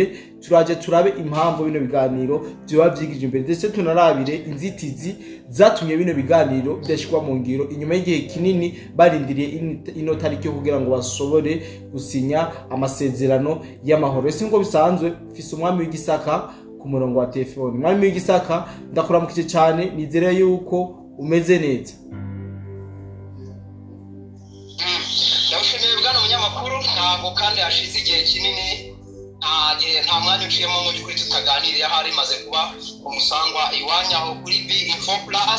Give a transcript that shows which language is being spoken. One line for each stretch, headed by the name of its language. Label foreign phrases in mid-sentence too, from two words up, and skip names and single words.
Rundi: Turaje turabe impamvu bino biganiro byoba byigije imbere, ndetse tunarabire inzitizi zatumye bino biganiro byashikwa mu ngiro inyuma y'igihe kinini barindiriye ino tariki yo kugira ngo bashobore gusinya amasezerano y'amahoro. Ese ngo bisanzwe fise umwami w'igisaka ku murongo wa telefone.
Kinyarwanda: Umwami w'igisaka ndakuramukije cyane, nizere yuko umeze neza. Ndabashimiye bwana munyamakuru, ntabwo kandi hashize igihe kinini nta mwanya uciyemo mu by'ukuri tutaganiriye, hari maze kuba umusangwa iwanya aho kuri B-Info Plus.